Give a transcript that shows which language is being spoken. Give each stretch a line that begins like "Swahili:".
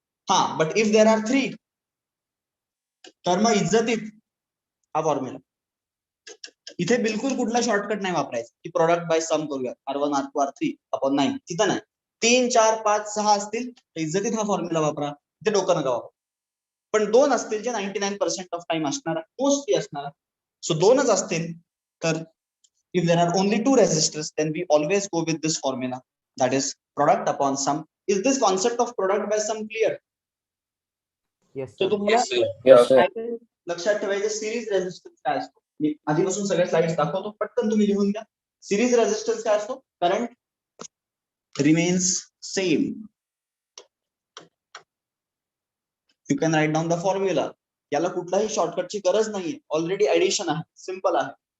Marathi: हा, but if there are 3, तर मग इज्जतीत हा फॉर्म्युला. इथे बिलकुल कुठला शॉर्टकट नाही वापरायचा की प्रोडक्ट बाय सम करूया, R1 R2 R3 अपॉन 9. तिथं नाही. 3, 4, 5, 6 असतील तर इज्जतीत हा फॉर्म्युला वापरा, इथे डोकं नका वापरा. पण 2 असतील जे 99% ऑफ टाइम असणार, मोस्टली असणार. सो 2च असतील तर
English: if there are only 2 resistors, then we always go with this formula, that is product upon sum. Is this concept of product by sum clear? Yes, So sir.
Marathi: तुम्हाला लक्षात ठेवायचं series resistance काय असतो. मी आधीपासून सगळ्या slides दाखवतो, पटकन तुम्ही लिहून घ्या. सिरीज रेजिस्टन्स काय असतो?
English: Current remains same. You can write down the formula.
Marathi: याला कुठलाही शॉर्टकटची गरज नाहीये, ऑलरेडी ऍडिशन आहे, सिंपल आहे.